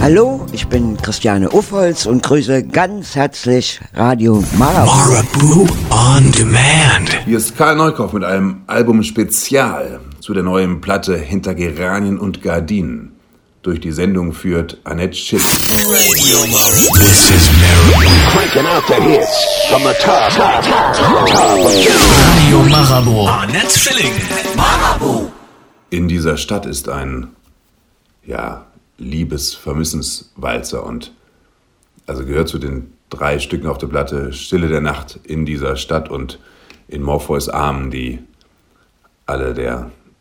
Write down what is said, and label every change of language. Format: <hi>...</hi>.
<de>Hallo, ich bin Christiane Uffholz und grüße ganz herzlich Radio Marabu. Marabu on Demand. Hier ist Karl Neukauf mit einem Album-Spezial zu der neuen Platte Hinter Geranien und Gardinen. Durch die Sendung führt Annette Schill.</de> <en>Radio Marabu. This is Marabu. Cranking out the hits from the top.</en> <de>Radio Marabu. Annette Schilling. Marabu. In dieser Stadt ist ein, ja, Liebesvermissenswalzer und also gehört zu den drei Stücken auf der Platte Stille der Nacht in dieser Stadt und in Morpheus Armen, die alle der</de>